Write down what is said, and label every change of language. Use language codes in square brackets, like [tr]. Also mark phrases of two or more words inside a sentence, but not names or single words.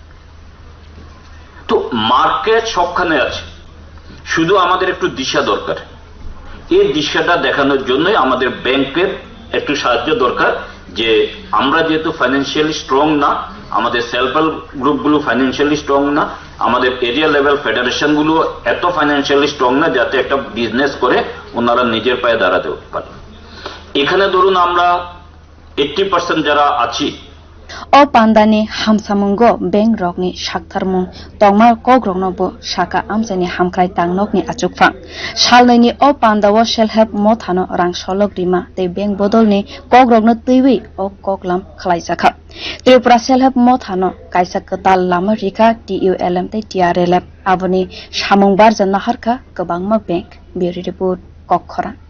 [bn] তো মার্কেট সবখানে আছে শুধু আমাদের একটু দিশা দরকার এই দিশাটা দেখানোর জন্যই আমাদের ব্যাংকের একটু সাহায্য দরকার যে আমরা যেহেতু [en] financially strong [bn] না আমাদের [en] self help groups financially strong [bn] না আমাদের [en] area level federations [bn] এত [en] financially strong [bn] না যাতে একটা বিজনেস করে ওনারা নিজের পায়ে দাঁড়াতে পারে এখানে ধরুন আমরা 80% যারা আছি [trp] o pandani hamsamungo bank rokni saktharmung tongma kogrokno bo saka amchani hamkrai tangnok ni achukphang salnaini o pandawo [en] self help [trp] mothano rang solok rima te bank bodolni kogrokno tuiwi o koklam khlaijaka tripura [en] self help [trp] mothano kaisa katal lama rika TULM te TRLM aboni samung barja naharka kwbangma bank biri report kokkhora